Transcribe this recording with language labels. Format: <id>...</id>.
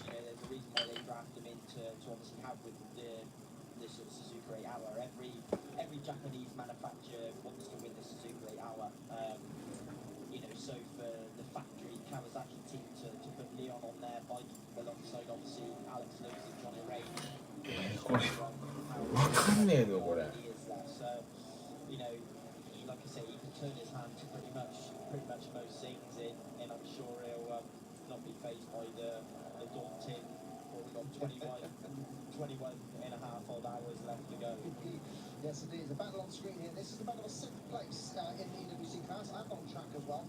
<en>You know, there's a reason why they draft him in to obviously have with the sort of Suzuka 8 Hour. Every Japanese manufacturer wants to win the Suzuka 8 Hour. You know, so for the factory Kawasaki team to put Leon on their bike alongside obviously Alex Lewis and Johnny Ray.</en> <ja>これわかんねえのこれ。</ja> <en>So, you know, like I say, he can turn his hand to pretty much most things, and I'm sure he'll not be fazed by the daunting. Well, we've got 21 and a half odd hours left to go. Yes, it is. A battle on screen here. This is the battle of 6th place in the EWC class and on track as well.</en>